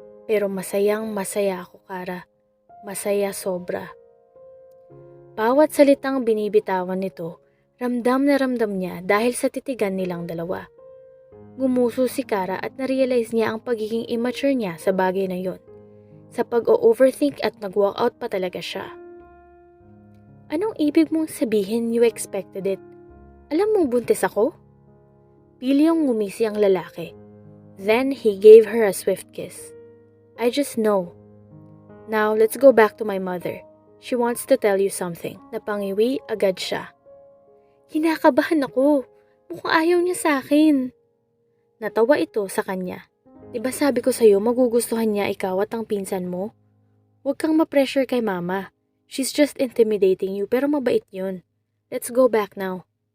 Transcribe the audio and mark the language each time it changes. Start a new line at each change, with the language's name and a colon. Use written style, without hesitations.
Filipino: Pero masayang masaya ako, Kara. Masaya sobra. Bawat salitang binibitawan nito, ramdam na ramdam niya dahil sa titigan nilang dalawa. Gumuso si Kara at narealize niya ang pagiging immature niya sa bagay na yon. Sa pag-overthink at nag-walkout pa talaga siya. Anong ibig mong sabihin
English: you expected it?
Filipino: Alam mong buntis ako? Pilyong ngumisi ang lalaki.
English: Then he gave her a swift kiss. I just know. Now let's go back to my mother. She wants to tell you something.
Filipino: Napangiwi agad siya. Kinakabahan ako. Mukhang ayaw niya sa akin. Natawa ito sa kanya. Diba sabi ko sa'yo magugustuhan niya ikaw at ang pinsan mo? Huwag kang ma-pressure kay mama.
English: She's just intimidating you
Filipino: pero mabait yun.
English: Let's go back now.